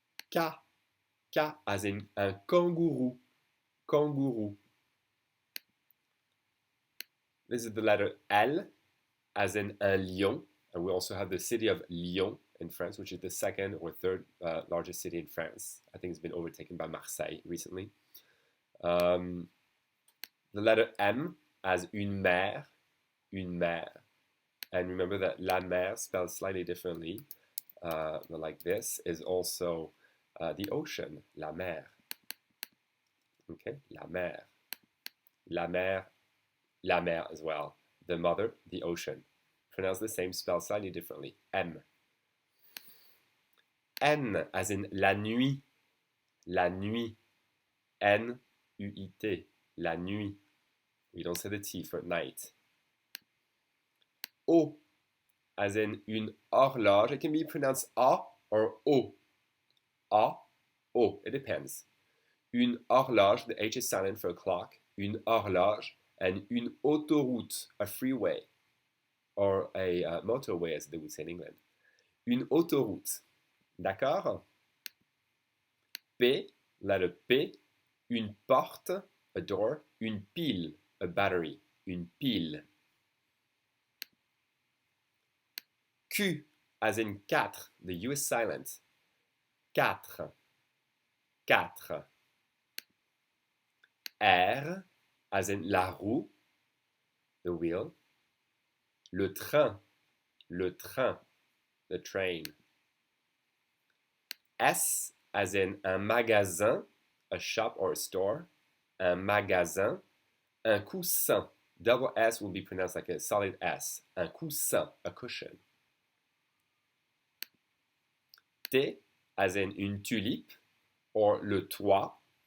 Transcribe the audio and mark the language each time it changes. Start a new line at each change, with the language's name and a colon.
French: K, K,
English: as in
French: un kangourou, kangourou.
English: This is the letter L, as in
French: un lion,
English: and we also have the city of Lyon in France, which is the second or third largest city in France. I think it's been overtaken by Marseille recently. The letter M as
French: une mer, une mer.
English: And remember that
French: la mer,
English: spelled slightly differently, but like this, is also the ocean,
French: la mer. Okay, la mer. La mer, la mer
English: as well. The mother, the ocean. Pronounced the same, spelled slightly differently. M.
French: N
English: as in
French: la nuit. La nuit. N-U-I-T. La nuit.
English: We don't say the T for night. O as in
French: une horloge.
English: It can be pronounced A or O. A, O. It depends.
French: Une horloge,
English: the H is silent for a clock.
French: Une horloge.
English: And
French: une autoroute,
English: a freeway. Or a motorway, as they would say in England.
French: Une autoroute. D'accord? P,
English: letter P.
French: Une porte,
English: a door.
French: Une pile,
English: a battery.
French: Une pile.
English: Q, as in quatre. The U is silent. Quatre. Quatre. R, as in
French: la roue,
English: the wheel.
French: Le train, le train,
English: the train. S, as in
French: un magasin,
English: a shop or a store.
French: Un magasin. Un coussin.
English: Double S will be pronounced like a solid S.
French: Un coussin,
English: a cushion. T, as in
French: une tulipe,
English: or
French: le toit.